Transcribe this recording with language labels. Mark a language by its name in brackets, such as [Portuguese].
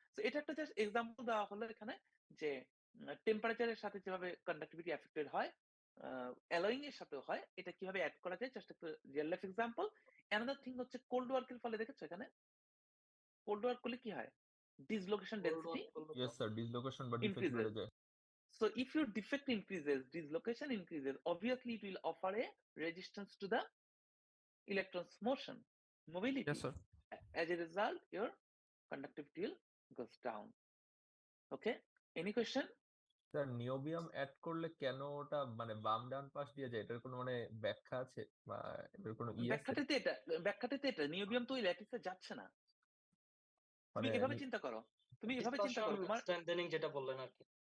[Bangla] তো এটা একটা জাস্ট এক্সাম্পল দেওয়া হলো এখানে, যে টেম্পারেচারের সাথে যেভাবে কন্ডাক্টিভিটি এফেক্টেড হয়, অ্যালোয়িং এর সাথেও হয়, এটা কিভাবে অ্যাড করা যায় জাস্ট একটা real life example. Another thing হচ্ছে কোল্ড ওয়ার্কের ফলে দেখেছো এখানে কোল্ড ওয়ার্ক করলে কি হয়? [English] Dislocation density yes sir, dislocation বা defect increases. [Bangla] বেড়ে যায়। [English] So if your defect increases, dislocation increases, obviously it will offer a resistance to the electron's motion, mobility. Yes, sir. As a result, your conductivity will goes down. Okay, any question? [Bangla] Sir niobium add করলে কেন ওটা মানে বাম ডান পাশ দিয়ে যায়, এটার কোনো মানে ব্যাখ্যা আছে বা এটার কোনো আছে? ব্যাখ্যাটাতে এটা নিওবিয়াম তো ওই ল্যাটিসে যাচ্ছে না। তুমি মানে এভাবে চিন্তা করো, তোমার স্ট্রেংথেনিং যেটা বললেন আর কি।